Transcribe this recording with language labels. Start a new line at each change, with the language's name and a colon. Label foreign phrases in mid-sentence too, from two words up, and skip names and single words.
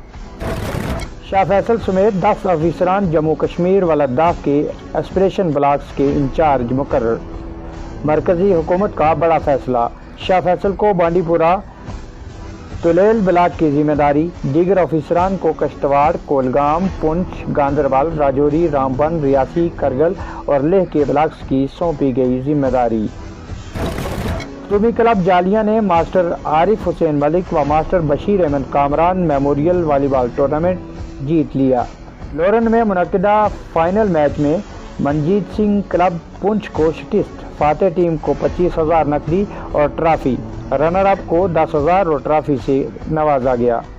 Urdu: شاہ فیصل سمیت 10 افسران جموں کشمیر و لداخ کے
English: aspiration blocks
Urdu: کے انچارج مقرر۔ مرکزی حکومت کا بڑا فیصلہ، شاہ فیصل کو بانڈی پورہ تولیل بلاک کی ذمہ داری، دیگر افسران کو کشتواڑ، کولگام، پونچھ، گاندربل، راجوری، رامبن، ریاسی، کرگل اور لیہ کے بلاکس کی سونپی گئی ذمہ داری۔ قومی کلب جالیہ نے ماسٹر عارف حسین ملک و ماسٹر بشیر احمد کامران میموریل
English: volleyball tournament
Urdu: جیت لیا۔ لورن میں منعقدہ فائنل میچ میں منجیت سنگھ کلب پونچھ کو شکست، فاتح ٹیم کو 25,000 نقدی اور ٹرافی،
English: runner up
Urdu: کو 10,000 اور ٹرافی سے نوازا گیا۔